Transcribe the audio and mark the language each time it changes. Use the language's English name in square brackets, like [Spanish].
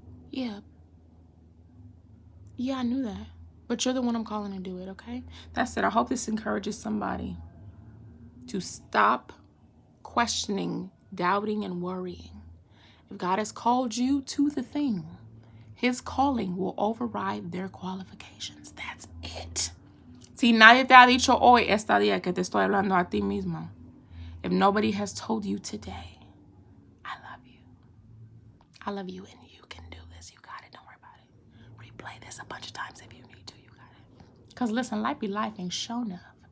[English] Yeah, I knew that. But you're the one I'm calling to do it, okay? That's it. I hope this encourages somebody to stop questioning, doubting, and worrying. If God has called you to the thing, his calling will override their qualifications. That's it. [Spanish] Si nadie te ha dicho hoy esta día que te estoy hablando a ti mismo. [English] If nobody has told you today, I love you. I love you and you can do this. You got it. Don't worry about it. Replay this a bunch of times if you need to. You got it. Because listen, life be life ain't shown up. But guess what? We are going to prosper regardless.